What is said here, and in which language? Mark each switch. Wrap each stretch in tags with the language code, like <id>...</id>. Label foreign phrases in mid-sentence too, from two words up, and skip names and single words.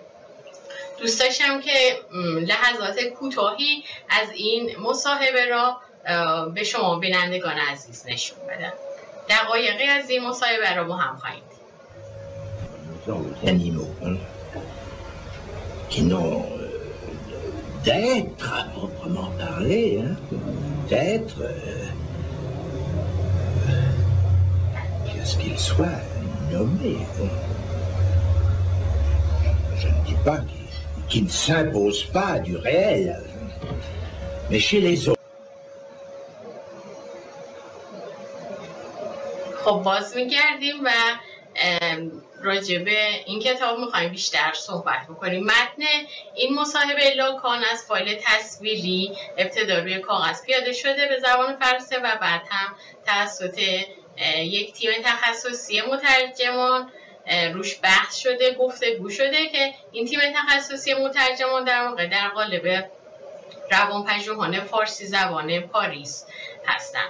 <fa>دوست داشتم که لحظات کوتاهی از این مصاحبه را به شما بینندگان عزیز نشون بدم. دقایقی از این مصاحبه را با هم خواهیم دید.</fa> <fr>D'être à proprement parler, hein, d'être, qu'est-ce qu'il soit nommé. Je ne dis pas qu'il ne s'impose pas du réel, mais chez les autres.</fr> <fa>خب باز میگردیم و راجع به این کتاب میخوایم بیشتر صحبت بکنیم. متن این مصاحبه لاکان از فایل تصویری ابتدا روی کاغذ پیاده شده به زبان فرانسه و بعد هم توسط یک تیم تخصصی مترجمان روش بحث شده، گفتگو شده که این تیم تخصصی مترجمان در واقع در قالب روانپژوهان فارسی زبان پاریس هستند.</fa>